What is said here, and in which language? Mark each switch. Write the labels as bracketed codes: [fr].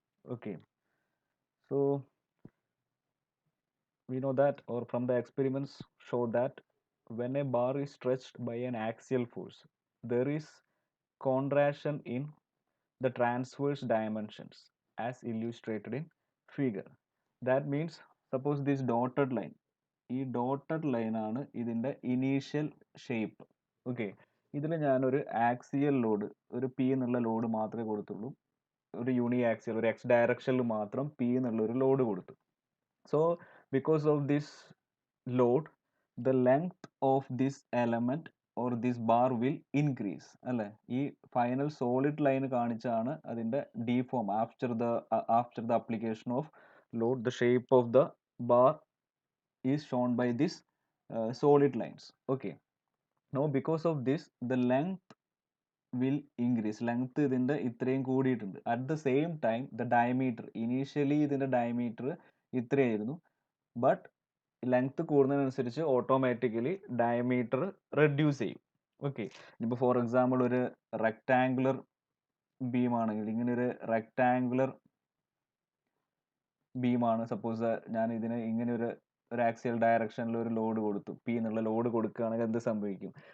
[en] Okay, so we know that, or from the experiments show that when a bar is stretched by an axial force, there is contraction in the transverse dimensions as illustrated in figure. That means, suppose this dotted line, [ml] ഈ dotted line ആണ് ഇതിൻ്റെ initial shape. Okay, ഇതിൽ ഞാനൊരു axial load, ഒരു P എന്നുള്ള load മാത്രമേ കൊടുത്തുള്ളൂ. ഒരു യൂണി axial, ഒരു എക്സ് ഡയറക്ഷനിൽ മാത്രം പി എന്നുള്ള ഒരു ലോഡ് കൊടുത്തു. [en] So because of this load, the length of this element or this bar will increase. [ml] അല്ലേ, ഈ ഫൈനൽ സോളിഡ് ലൈൻ കാണിച്ചാണ് അതിൻ്റെ [en] deform after the application of load. The shape of the bar is shown by this solid lines. Okay, now because of this, the length will increase. [ml] Length ഇതിൻ്റെ ഇത്രയും കൂടിയിട്ടുണ്ട്. [en] At the same time, the diameter, initially [ml] ഇതിൻ്റെ diameter ഇത്രയായിരുന്നു, but length കൂടുന്നതിനനുസരിച്ച് automatically diameter reduce ചെയ്യും. Okay, ഇപ്പോൾ for example ഒരു rectangular beam ആണെങ്കിൽ, ഇങ്ങനെ ഒരു റെക്ടാങ്കുലർ ബീമാണ്, സപ്പോസ് ഞാൻ ഇതിന് ഇങ്ങനെ ഒരു ആക്സിയൽ ഡയറക്ഷനിൽ ഒരു ലോഡ് കൊടുത്തു, പി എന്നുള്ള ലോഡ് കൊടുക്കുകയാണെങ്കിൽ എന്ത് സംഭവിക്കും?